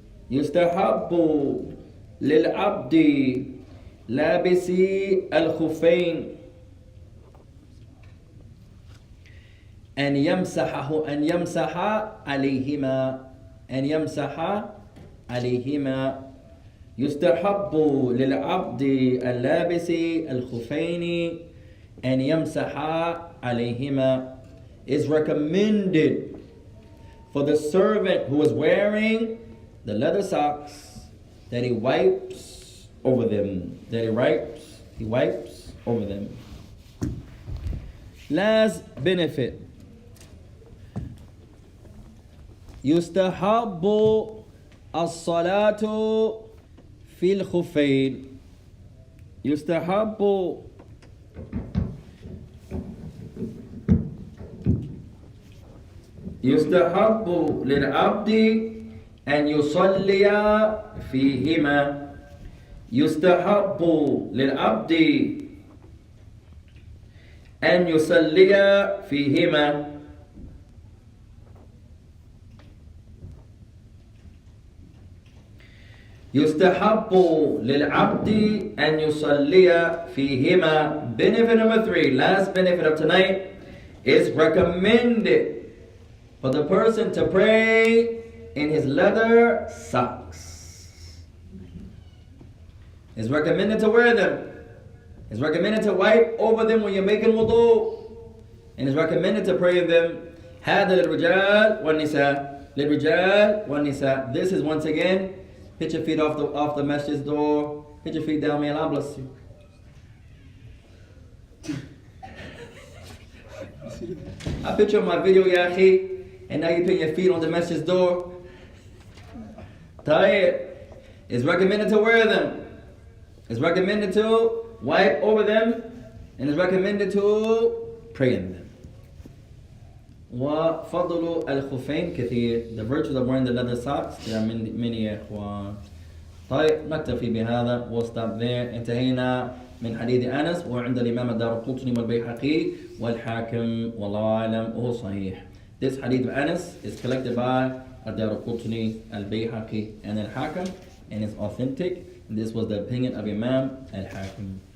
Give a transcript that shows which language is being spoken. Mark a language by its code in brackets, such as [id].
[ar] يستحب للعبد لابس الخفين أن يمسح عليهما. أن يمسح عليهما. يستحب للعبد اللابس الخفين أن يمسح عليهما. [en] Is recommended for the servant who is wearing the leather socks that he wipes over them. That he wipes over them. Last benefit. [ar] يستحب الصلاة في الخفين. يستحب يستحب للعبد أن يصلي فيهما. يستحب للعبد أن يصلي فيهما. يستحب للعبد أن يصلي فيهما. [en] Benefit number 3, last benefit of tonight, is recommended for the person to pray in his leather socks. It's recommended to wear them. It's recommended to wipe over them when you're making wudu. And it's recommended to pray in them. [ar] هذا للرجال والنساء. للرجال والنساء. [en] This is once again, put your feet off the masjid's door. Put your feet down, may Allah bless you. I picture my video, ya akhi, and now you put your feet on the masjid's door. Tayyib. It's recommended to wear them. It's recommended to wipe over them, and it's recommended to pray in them. [ar] وفضل الخفين كثير. [en] The virtues of wearing the leather socks, there are many [ar] يا إخوان. طيب نكتفي بهذا. [en] We'll stop there. [ar] انتهينا من حديث أنس وعند الإمام الدارقطني والبيهقي والحاكم والله أعلم وهو صحيح. [en] This hadith of Anas is collected by الدارقطني, البيهقي, and al-Hakim, and it's authentic. And this was the opinion of Imam al-Hakim.